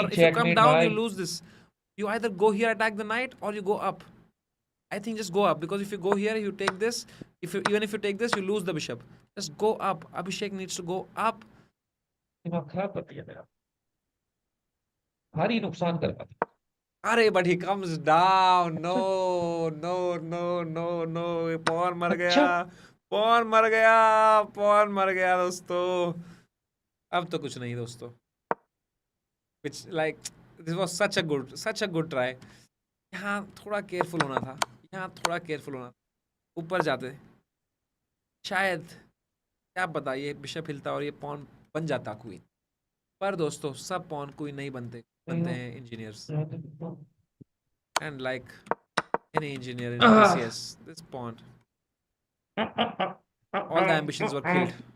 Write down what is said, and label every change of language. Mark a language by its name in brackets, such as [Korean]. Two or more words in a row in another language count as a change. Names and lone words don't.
[English] Or if you come down, you lose this. You either go here, attack the knight, or you go up. I think just go up, because if you go here, you take this. Even if you take this, you lose the bishop. Just go up. Abhishek needs to go up. [Hindi] दिमाग खराब कर दिया मेरा, भारी नुकसान कर पाता। [English] अरे but he comes down. No, no, no, no, no. [Hindi] pawn मर गया, pawn मर गया, pawn मर गया दोस्तों। अब तो कुछ नहीं दोस्तों। [English] Which like this was such a good try. [Hindi] यहाँ थोड़ा केयरफुल होना था, यहाँ थोड़ा केयरफुल होना था। ऊपर जाते शायद, क्या पता, ये बिशप हिलता और ये पॉन बन जाता क्वीन। पर दोस्तों सब [English] pawn queen [Hindi] नहीं बनते हैं इंजीनियर्स। [English] And like any engineer in PCS, this pawn, all the ambitions were killed.